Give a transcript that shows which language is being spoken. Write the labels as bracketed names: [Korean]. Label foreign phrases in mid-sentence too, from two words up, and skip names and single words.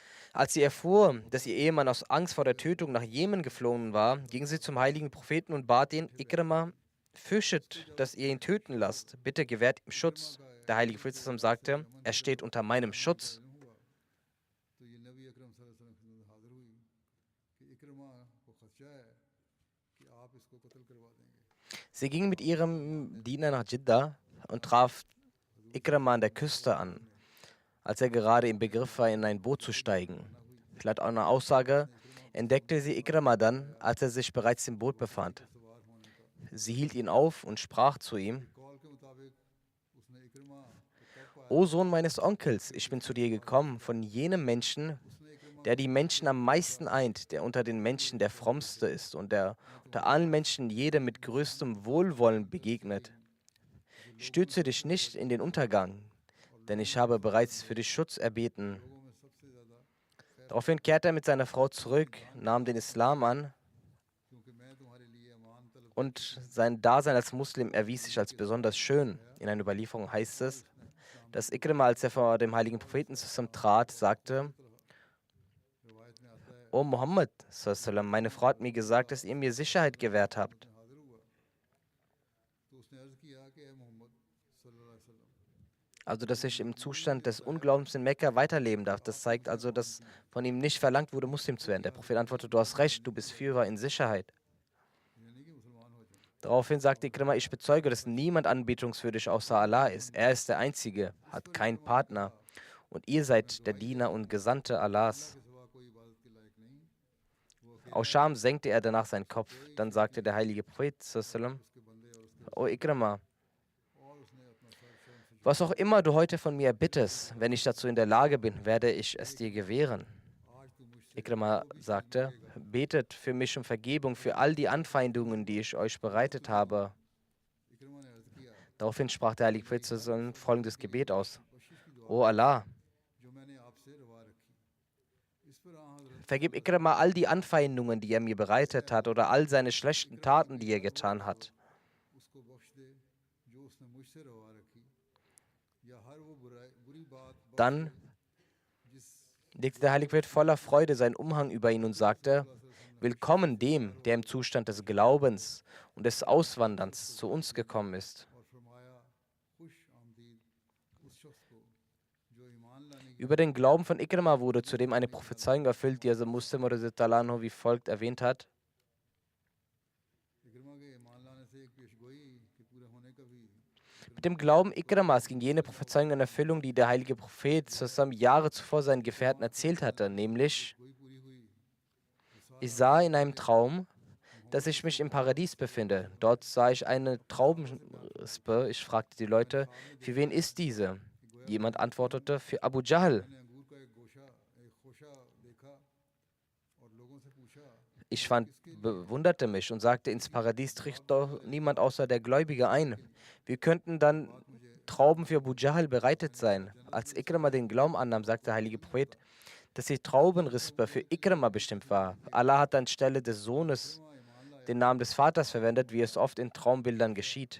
[German] Als sie erfuhr, dass ihr Ehemann aus Angst vor der Tötung nach Jemen geflohen war, ging sie zum heiligen Propheten und bat ihn: Ikrima, fürchtet, dass ihr ihn töten lasst. Bitte gewährt ihm Schutz. Der heilige Prophet sagte: Er steht unter meinem Schutz. [Urdu] تو یہ نبی اکرم [Arabic] صلى الله عليه وسلم [Urdu] کی خدمت میں حاضر ہوئی کہ عکرمہ کو خدشہ ہے کہ آپ اس کو قتل کروا دیں گے. [German] Sie ging mit ihrem Diener nach Jeddah und traf Ikrima an der Küste an, als er gerade im Begriff war, in ein Boot zu steigen. Laut einer Aussage entdeckte sie Ikrima dann, als er sich bereits im Boot befand. Sie hielt ihn auf und sprach zu ihm: [Urdu] قول کے مطابق اس نے عکرمہ کو تب پایا, [German] O Sohn meines Onkels, ich bin zu dir gekommen, von jenem Menschen, der die Menschen am meisten eint, der unter den Menschen der frommste ist und der unter allen Menschen jedem mit größtem Wohlwollen begegnet. Stürze dich nicht in den Untergang, denn ich habe bereits für dich Schutz erbeten. [Urdu] لوگوں میں سب سے زیادہ [German] Daraufhin kehrte er mit seiner Frau zurück, nahm den Islam an [Urdu] کیونکہ میں تمہارے لیے امان طلب [German] und sein Dasein als Muslim erwies sich als besonders schön. In einer Überlieferung heißt es, dass Ikrima, als er vor dem heiligen Propheten zusammen trat, sagte: [Urdu] روایت میں آتا ہے [German] O Muhammad, sallam, meine Frau hat mir gesagt, dass ihr mir Sicherheit gewährt habt. [Urdu] حاضر ہوا تو اس نے عرض کیا کہ اے محمد [Arabic] صلى الله عليه وسلم, [German] Also, dass ich im Zustand des Unglaubens in Mekka weiterleben darf. Das zeigt also, dass von ihm nicht verlangt wurde, Muslim zu werden. Der Prophet antwortete: Du hast recht, du bist Führer in Sicherheit. [Urdu] یہ نہیں کہ مسلمان ہو جائے. [German] Daraufhin sagte Ikrima: Ich bezeuge, dass niemand anbetungswürdig außer Allah ist. Er ist der Einzige, hat keinen Partner. Und ihr seid der Diener und Gesandte Allahs. [Urdu] کے سوا کوئی عبادت کے لائق نہیں، وہ اکیلا [German] Aus Scham senkte er danach seinen Kopf. Dann sagte der heilige Prophet sallam: [Urdu] اس کے بندے اور اس کے [German] O Ikrima, [Urdu] اور اس نے اپنا سر شرم سے [German] was auch immer du heute von mir erbittest, wenn ich dazu in der Lage bin, werde ich es dir gewähren. [Urdu] آج تو مجھ سے [German] Ikrima sagte: Betet für mich um Vergebung für all die Anfeindungen, die ich euch bereitet habe. [Urdu] عکرمہ نے عرض کیا [German] Daraufhin sprach der heilige Prophet sallam folgendes Gebet aus: [Urdu] بخشش کی دعا [German] O Allah, [Urdu] جو میں نے آپ سے روا رکھی، اس پر آں حضرت [German] vergib Ikrima all die Anfeindungen, die er mir bereitet hat, oder all seine schlechten Taten, die er getan hat. [Urdu] اس کو بخش دے جو اس نے مجھ سے روا رکھی، یا ہر وہ بری بات بخش [German] Dann [Urdu] دے جس [German] legte der heilige Prophet voller Freude seinen Umhang über ihn und sagte: Willkommen dem, der im Zustand des Glaubens und des Auswanderns zu uns gekommen ist. [Urdu] اور فرمایا خوش آمدید اس شخص کو جو ایمان لانے کی [German] Über den Glauben von Ikrima wurde zudem eine Prophezeiung erfüllt, die also Muslim wie folgt erwähnt hat: [Urdu] عکرمہ کے ایمان لانے سے ایک پیشگوئی کے پورے ہونے کا بھی [German] Mit dem Glauben Ikrimas ging jene Prophezeiung in Erfüllung, die der heilige Prophet zusammen Jahre zuvor seinen Gefährten erzählt hatte, nämlich: [Urdu] گوئی پوری ہوئی. [German] Ich sah in einem Traum, dass ich mich im Paradies befinde. Dort sah ich eine Traubenrispe. Ich fragte die Leute: Für wen ist diese? Jemand antwortete: Für Abu Jahl. [Urdu] میں نے انگور کا ایک خوشہ دیکھا اور لوگوں سے پوچھا [German] Ich bewunderte mich und sagte: Ins Paradies tritt doch niemand außer der Gläubige ein. Wie könnten dann Trauben für Abu Jahl bereitet sein? Als Ikrima den Glauben annahm, sagte der heilige Prophet, dass die Traubenrispe für Ikrima bestimmt war. Allah hat anstelle des Sohnes den Namen des Vaters verwendet, wie es oft in Traumbildern geschieht.